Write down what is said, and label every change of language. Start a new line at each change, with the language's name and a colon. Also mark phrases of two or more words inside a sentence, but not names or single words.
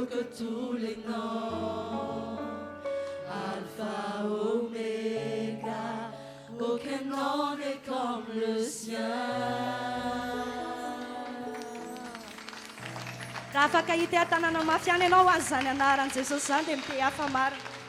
French: tous les noms, Alpha, Oméga, aucun nom n'est comme le sien.
Malagasy: Raha afaka hita tanàna mafy any ianao azy zany anaran'i Jesosy zany dia mite hafa marina.